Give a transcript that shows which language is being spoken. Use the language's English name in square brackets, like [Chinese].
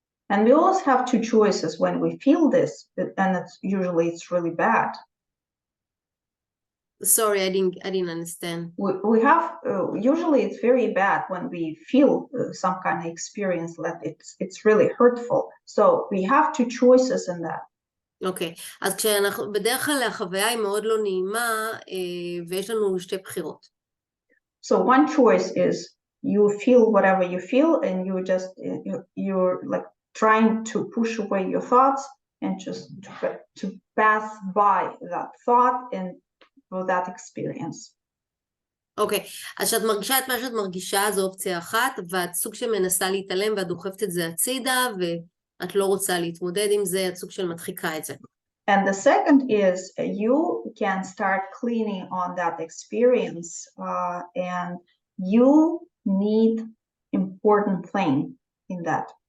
[English] And we always have two choices when we feel this, and it's really bad. Sorry, I didn't understand. We have usually it's very bad when we feel some kind of experience that it's really hurtful. So we have two choices in that. [Hebrew] אוקיי, אז בדרך כלל החוויה היא מאוד לא נעימה, ויש לנו שתי בחירות. [English] So one choice is you feel whatever you feel, and you're like trying to push away your thoughts and just to pass by that thought and for that experience. [Hebrew] אוקיי, אז כשאת מרגישה את מה שאת מרגישה, זו אופציה אחת, ואת סוג שמנסה להתעלם ואת דוחפת את זה הצידה, ואת לא רוצה להתמודד עם זה, את סוג של מדחיקה את זה. [English] And the second is you can start cleaning on that experience, and you need important thing in that.